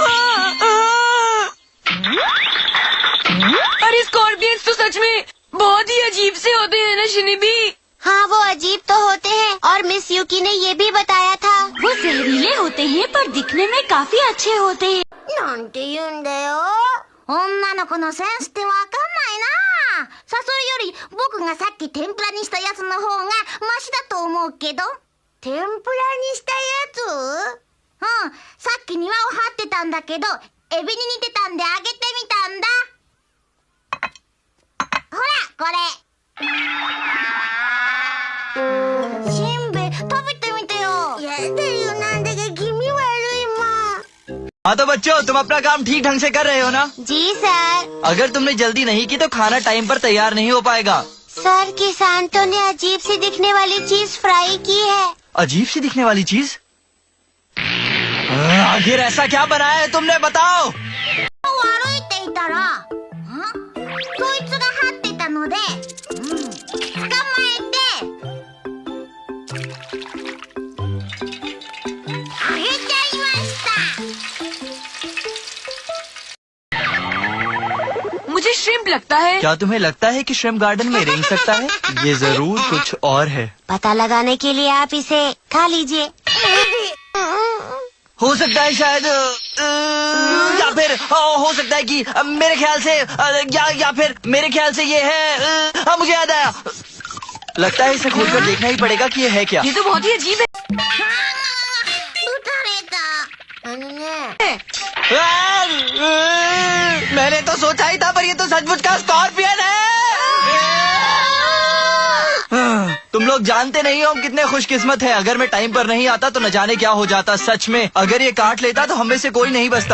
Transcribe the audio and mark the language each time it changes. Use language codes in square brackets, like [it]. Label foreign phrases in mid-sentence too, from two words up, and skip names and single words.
[hi] अरे स्कॉर्पियंस तो सच में बहुत ही अजीब से होते हैं ना शिनिबी? हाँ, वो अजीब तो होते हैं और मिस यूकी ने ये भी बताया था। वो जहरीले होते हैं पर दिखने में काफी अच्छे होते हैं। [ja] なんて言うんだよ。女の子のセンスってわかんないな。誘いより僕がさっき天ぷらにしたやつの方がマシだと思うけど。天ぷらにしたやつ？うん、さっき庭を張ってたんだけど、エビに似てたんであげてみたんだ。ほら、これ。しんべヱ、食べてみてよ。やだよ、なんだか気味悪いもん。 [hi] हाँ तो बच्चों, तुम अपना काम ठीक ढंग से कर रहे हो ना? जी सर। अगर तुमने जल्दी नहीं की तो खाना टाइम पर तैयार नहीं हो पाएगा। सर, किसानों ने अजीब सी दिखने वाली चीज फ्राई की है। अजीब सी दिखने वाली चीज? आखिर ऐसा क्या बनाया है तुमने, बताओ। [ja] 歩いていたら、そいつが張ってたので、捕まえて、あげちゃいました。 [hi] मुझे श्रिम्प लगता है। क्या तुम्हें लगता है कि [en] shrimp garden [hi] में रेंग सकता है? ये जरूर कुछ और है। पता लगाने के लिए आप इसे खा लीजिए। हो सकता है शायद या फिर हो सकता है कि मेरे ख्याल से या फिर मेरे ख्याल से ये है। हाँ, मुझे याद आया। लगता है इसे खोलकर देखना ही पड़ेगा कि ये है क्या। ये तो बहुत ही अजीब है। [ja] 撃たれた。ね。 [hi] मैंने तो सोचा ही था, पर ये तो सचमुच का स्कॉर्पियन है। तुम लोग जानते नहीं हो हम कितने खुशकिस्मत हैं। अगर मैं टाइम पर नहीं आता तो न जाने क्या हो जाता। सच में, अगर ये काट लेता तो हम में से कोई नहीं बचता।